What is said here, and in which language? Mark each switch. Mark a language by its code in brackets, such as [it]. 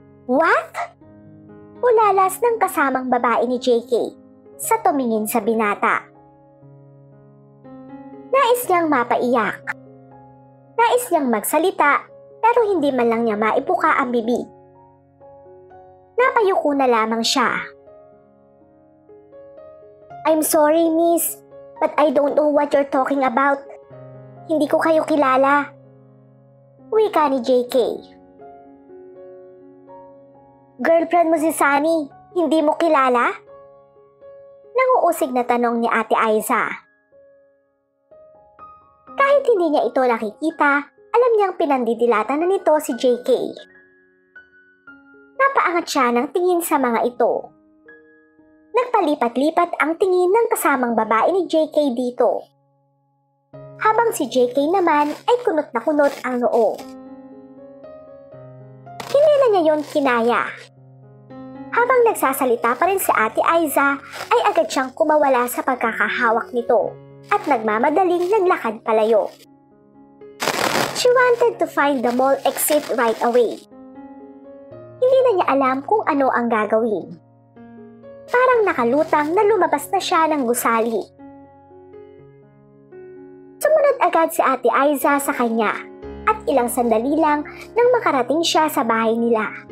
[tl] What? Ulalas ng kasamang babae ni JK sa tumingin sa binata. Nais niyang mapaiyak. Nais niyang magsalita pero hindi man lang niya maipuka ang bibig. Napayuko na lamang siya. [en] I'm sorry, miss, but I don't know what you're talking about. [tl] Hindi ko kayo kilala. Wika ni JK. Girlfriend mo si Sunny, hindi mo kilala? Nanguusig na tanong ni Ate Aiza. Kahit hindi niya ito nakikita, alam niyang pinandidilatan na nito si JK. Napaangat siya ng tingin sa mga ito. Nagpalipat-lipat ang tingin ng kasamang babae ni JK dito. Habang si JK naman ay kunot na kunot ang noo. Hindi na niya yon kinaya. Habang nagsasalita pa rin si Ate Aiza, ay agad siyang kumawala sa pagkakahawak nito at nagmamadaling naglakad palayo. [en] She wanted to find the mall exit right away. [tl] Hindi na niya alam kung ano ang gagawin. Parang nakalutang na lumabas na siya ng gusali. Sumunod agad si Ate Aiza sa kanya at ilang sandali lang nang makarating siya sa bahay nila.